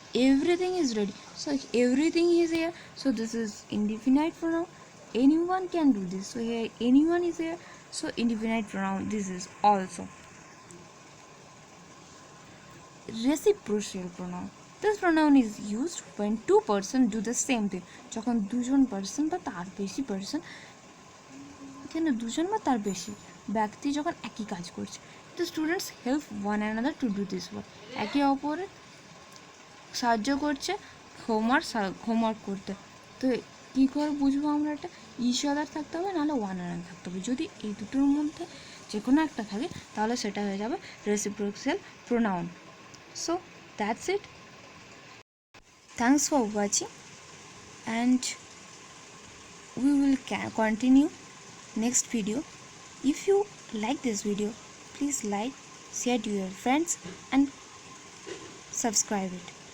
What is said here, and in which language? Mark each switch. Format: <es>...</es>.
<en>Everything is ready, so everything is here, so this is indefinite pronoun. Anyone can do this, so here anyone is here, so indefinite pronoun. This is also reciprocal pronoun. This pronoun is used when two persons do the same thing.</en> <bn>যখন দুজন person বা তার বেশি person, এখানে দুজন বা তার বেশি ব্যক্তি যখন একই কাজ করছে। তো</bn> <en>students help one another to do this work,</en> <bn>একে অপরের সাহায্য করছে হোমওয়ার্ক করতে। তো কী করে বুঝবো আমরা এটা? ইচ আদার থাকতে হবে, নাহলে ওয়ান অ্যানাদার থাকতে হবে। যদি এই দুটোর মধ্যে যে কোনো একটা থাকে তাহলে সেটা হয়ে যাবে reciprocal pronoun.</bn> <en>So that's it. Thanks for watching, and we will continue next video. If you like this video, please like, share to your friends, and subscribe it.</en>